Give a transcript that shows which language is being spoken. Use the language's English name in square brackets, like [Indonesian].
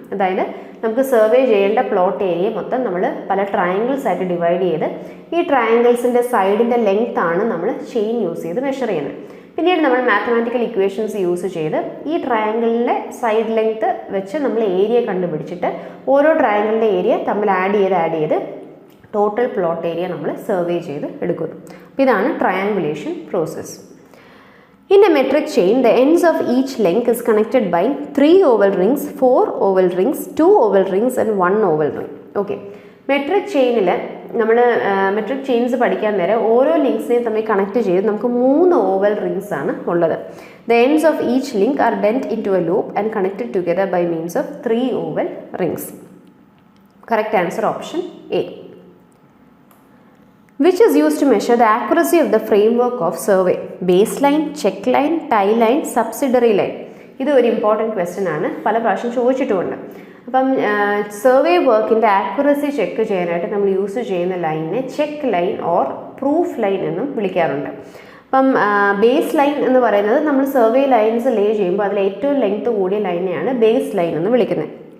[Malayalam] അതായത് നമുക്ക് സർവേ ചെയ്യേണ്ട പ്ലോട്ട് ഏരിയ മൊത്തം നമ്മൾ പല ട്രയാങ്കിൾസ് ആയിട്ട് ഡിവൈഡ് ചെയ്ത് ഈ ട്രയാങ്കിൾസിൻ്റെ സൈഡിൻ്റെ ലെങ്ത് ആണ് നമ്മൾ ചെയിൻ യൂസ് ചെയ്ത് മെഷർ ചെയ്യുന്നത്. പിന്നീട് നമ്മൾ മാത്തമാറ്റിക്കൽ ഇക്വേഷൻസ് യൂസ് ചെയ്ത് ഈ ട്രയാങ്കിളിൻ്റെ സൈഡ് ലെങ്ത് വെച്ച് നമ്മൾ ഏരിയ കണ്ടുപിടിച്ചിട്ട് ഓരോ ട്രയാങ്കിളിൻ്റെ ഏരിയ തമ്മിൽ ആഡ് ചെയ്ത് ടോട്ടൽ പ്ലോട്ട് ഏരിയ നമ്മൾ സർവേ ചെയ്ത് എടുക്കുന്നു. അപ്പോൾ ഇതാണ് triangulation process. [English] In a metric chain, the ends of each link is connected by 3 oval rings, 4 oval rings, 2 oval rings and 1 oval ring. Okay. [Malayalam] Metric ചെയിനിൽ നമ്മൾ metric chains പഠിക്കാൻ നേരം ഓരോ ലിങ്ക്സിനെയും തമ്മിൽ കണക്ട് ചെയ്ത് നമുക്ക് 3 ഓവൽ റിങ്സ് ആണ് ഉള്ളത്. [English] The ends of each link are bent into a loop and connected together by means of 3 oval rings. Correct answer option A. Which is used to measure the accuracy of the framework of survey? Baseline, check line, tie line, subsidiary line. [Malayalam] ഇത് ഒരു important question ആണ്, പല പ്രാവശ്യം ചോദിച്ചിട്ടുമുണ്ട്. അപ്പം survey വർക്കിൻ്റെ accuracy check ചെയ്യാനായിട്ട് നമ്മൾ use ചെയ്യുന്ന ലൈനിനെ check line or proof line എന്നും വിളിക്കാറുണ്ട്. അപ്പം ബേസ് ലൈൻ എന്ന് പറയുന്നത് നമ്മൾ സർവേ ലൈൻസ് ലേ ചെയ്യുമ്പോൾ അതിൽ ഏറ്റവും ലെങ്ത് കൂടിയ ലൈനെയാണ് ബേസ് ലൈൻ എന്ന് വിളിക്കുന്നത്.